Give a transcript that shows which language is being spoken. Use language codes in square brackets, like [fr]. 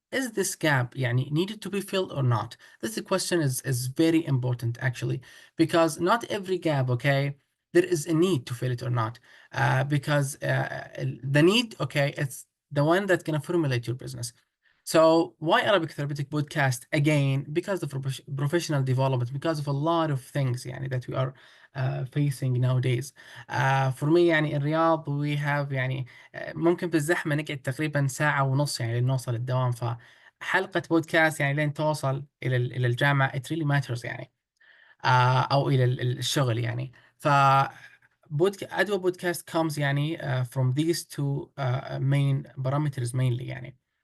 [en] is this gap يعني needed to be filled or not? This question is very important actually, because not every gap, okay, there is a need to fill it or not. Because the need, okay, it's the one that's gonna formulate your business. So why Arabic Therapeutic Podcast? Again, because of professional development, because of a lot of things يعني that we are facing nowadays. [ar] For me يعني الرياض we have يعني ممكن بالزحمة نقعد تقريبا ساعة ونص يعني لين نوصل الدوام. فحلقة بودكاست يعني لين توصل إلى الجامعة it really matters يعني. أو إلى الشغل يعني. [en] ف أدوى podcast comes يعني from these two main parameters mainly يعني.